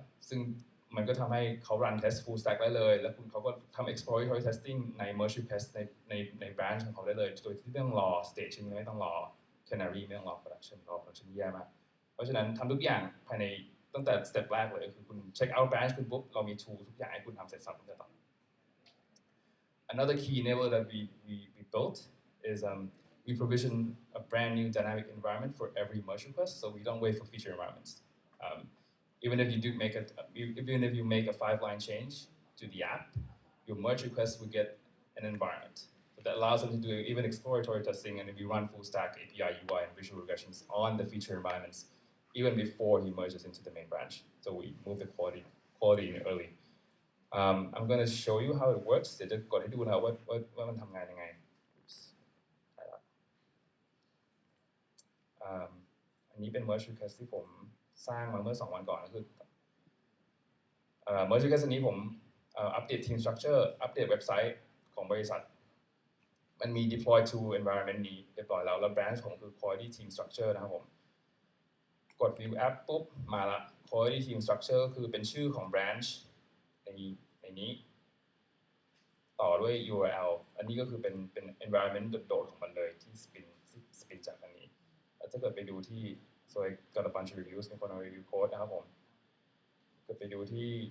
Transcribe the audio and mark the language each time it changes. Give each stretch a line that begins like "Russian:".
Thai: ซึ่งมันก็ทำให้เขา run test full stack ได้เลยแล้วเขาก็ทำ exploratory testing ใน merge request ใน branch ของเขาได้เลยโดยที่ไม่ต้องรอ staging ไม่ต้องรอ canary ไม่ต้องรอ productionแย่มากเพราะฉะนั้นทำทุกอย่างภายในตั้งแต่ step แรกเลยคือคุณ check out branch คุณปุ๊บเรามี tool ทุกอย่างให้คุณทำเสร็จสับตั้งแต่ต้น
English: Another key enabler that we built is we provision a brand new dynamic environment for every merge request, so we don't wait for feature environments. Even if you make a 5-line change to the app, your merge request will get an environment. So that allows them to do even exploratory testing, and if you run full stack API, UI, and visual regressions on the feature environments, even before he merges into the main branch. So we move the quality in early. I'm going to show you how it works.
Thai: เดี๋ยวจะกดให้ดูนะว่ามันทำงานยังไง อันนี้เป็น merge request ที่ผมสร้างมาเมื่อ2 วันก่อนก็คือ merge request อันนี้ผมอัปเดต team structure อัปเดตเว็บไซต์ของบริษัทมันมี deploy to environment นี้เรียบร้อยแล้วแล้ว branch ผมคือ quality team structure นะครับผมกด view app ปุ๊บมาละ quality team structure ก็คือเป็นชื่อของ branch ในนี้ต่อด้วย URL อันนี้ก็คือเป็น environment โดดๆของมันเลยที่ spin จากอันนี้ถ้าเกิดไปดูที่
English: so I got a bunch of reviews
Thai: มีคนเอา review code นะครับผมเกิดไปดูที่